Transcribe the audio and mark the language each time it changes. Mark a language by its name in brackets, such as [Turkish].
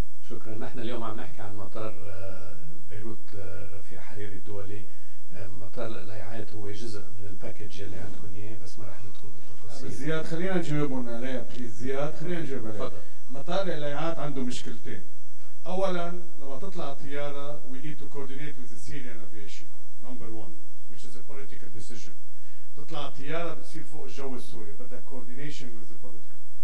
[Arabic] شكرا. نحن اليوم عم نحكي عن مطار بيروت رفيع حريري الدولي. مطار الأيعات هو جزء من الباكج اللي عندكم إياه، بس ما رح ندخل بالتفاصيل. زياد خلينا نجاوبهم عليها بليز. زياد خلينا نجاوب عليها. تفضل. مطار الأيعات عنده مشكلتين. أولا لما تطلع الطيارة [English] we need to coordinate with the Syrian aviation. Number 1, which is a political decision. [Arabic] تطلع الطيارة بتصير فوق الجو السوري، بدها [English] coordination with the political.